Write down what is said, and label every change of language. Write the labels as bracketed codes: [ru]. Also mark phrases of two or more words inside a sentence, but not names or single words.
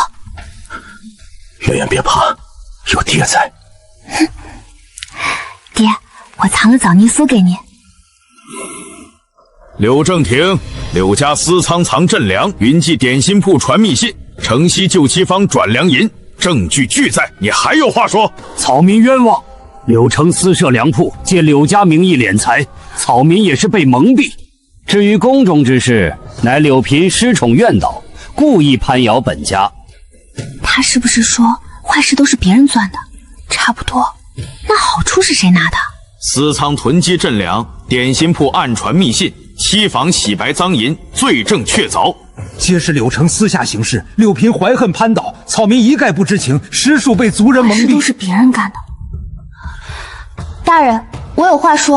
[zh] 圆圆別怕，有爹在。爹，我藏了枣泥酥給你。柳正廷，柳家私仓藏镇粮，云记点心铺傳密信，城西救妻坊轉糧銀，證據俱在，你還有話說？草民冤枉，柳城私設糧鋪，借柳家名義斂財，草民也是被蒙蔽。至於宮中之事，乃柳嫔失寵怨倒，故意攀咬本家。他是不是說壞事都是別人攥的？差不多。那好處是誰拿的？私倉囤積鎮糧，點心鋪暗傳密信，妻房洗白臧銀，罪證確鑿。皆是柳城私下行事，柳嫔懷恨攀倒，草民一概不知情，實屬被族人蒙蔽。這都是別人幹的。大人，我有話說。